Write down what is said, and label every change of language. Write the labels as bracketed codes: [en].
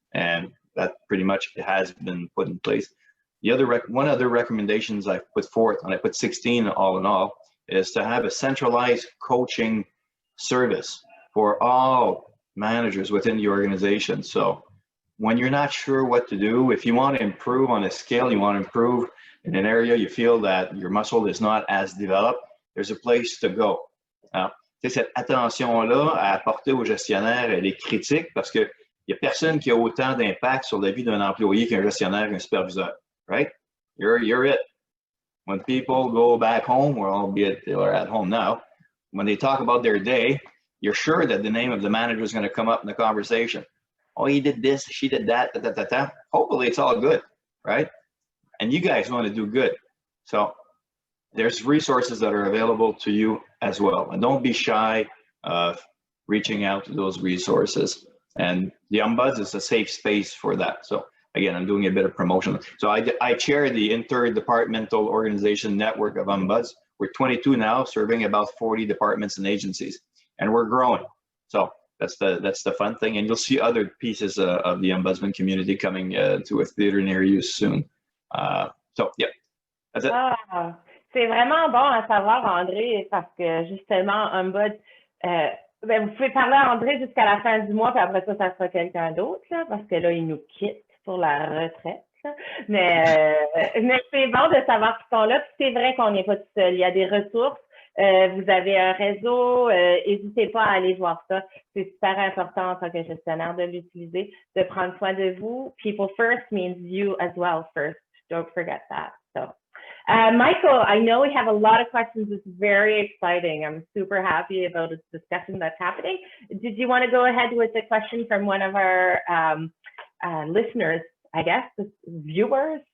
[en] And that pretty much has been put in place. One other recommendations I've put forth, and I put 16 all in all, is to have a centralized coaching service for all managers within the organization. So when you're not sure what to do, if you want to improve on a skill, you want to improve in an area, you feel that your muscle is not as developed, there's a place to go. [fr] Now, cette attention-là à apporter aux gestionnaires, elle est critique parce qu'il n'y a personne qui a autant d'impact sur la vie d'un employé qu'un gestionnaire, un superviseur. [en] Right? You're it. When people go back home, or albeit they are at home now, when they talk about their day, you're sure that the name of the manager is going to come up in the conversation. Oh, he did this, she did that, Hopefully it's all good, right? And you guys want to do good. So there's resources that are available to you as well. And don't be shy of reaching out to those resources. And the Ombuds is a safe space for that. So again, I'm doing a bit of promotion. So I chair the interdepartmental organization network of Ombuds. We're 22 now, serving about 40 departments and agencies, and we're growing. So that's the fun thing. And you'll see other pieces of the Ombudsman community coming to a theater near you soon. So yeah, that's it. [fr] Ah, c'est vraiment bon à savoir, André, parce que justement, Ombud, vous pouvez parler à André jusqu'à la fin du mois, puis après ça sera quelqu'un d'autre, là, parce que là, il nous quitte pour la retraite. Mais c'est bon de savoir qu'ils sont là. Puis c'est vrai qu'on n'est pas tout seul. Il y a des ressources. Vous avez un réseau. N'hésitez pas à aller voir ça. C'est super important en tant que gestionnaire de l'utiliser, de prendre soin de vous. [en] People first means you as well first. Don't forget that. So, Michael, I know we have a lot of questions. It's very exciting. I'm super happy about this discussion that's happening. Did you want to go ahead with a question from one of our listeners, I guess, viewers?